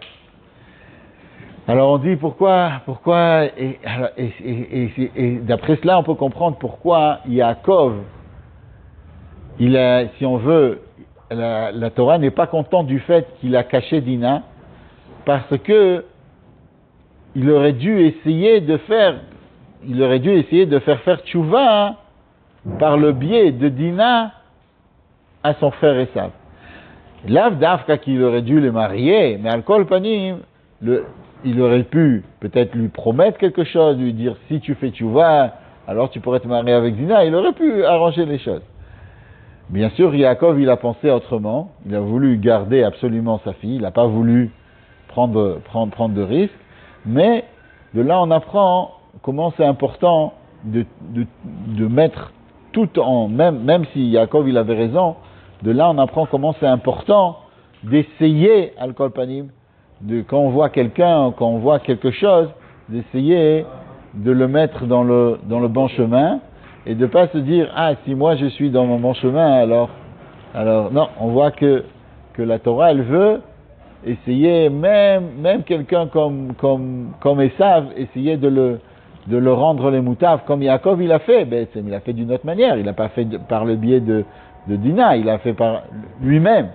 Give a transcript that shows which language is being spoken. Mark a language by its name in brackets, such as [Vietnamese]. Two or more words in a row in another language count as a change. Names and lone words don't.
[French] Alors on dit pourquoi et d'après cela on peut comprendre pourquoi Yaakov, si on veut, la Torah n'est pas contente du fait qu'il a caché Dina, parce que il aurait dû essayer de faire tchouva par le biais de Dina à son frère Esav. [Hebrew] לאו דווקא [French] qu'il aurait dû le marier, mais [Hebrew] על כל פנים, [French] il aurait pu peut-être lui promettre quelque chose, lui dire si tu fais tchouva, alors tu pourrais te marier avec Dina. Il aurait pu arranger les choses. Bien sûr, Yaakov, il a pensé autrement. Il a voulu garder absolument sa fille. Il n'a pas voulu prendre de risques. Mais de là, on apprend comment c'est important de mettre tout en, même si Yaakov, il avait raison, de là, on apprend comment c'est important d'essayer, [Hebrew] על כל פנים, [French] quand on voit quelqu'un, quand on voit quelque chose, d'essayer de le mettre dans le bon chemin et de ne pas se dire, ah, si moi je suis dans mon bon chemin, alors non, on voit que la Torah, elle veut essayer, même quelqu'un comme Esav, essayer de le rendre les moutaves, comme Yaakov il a fait, il a fait d'une autre manière, il n'a pas fait par le biais de Dina, il a fait par lui-même.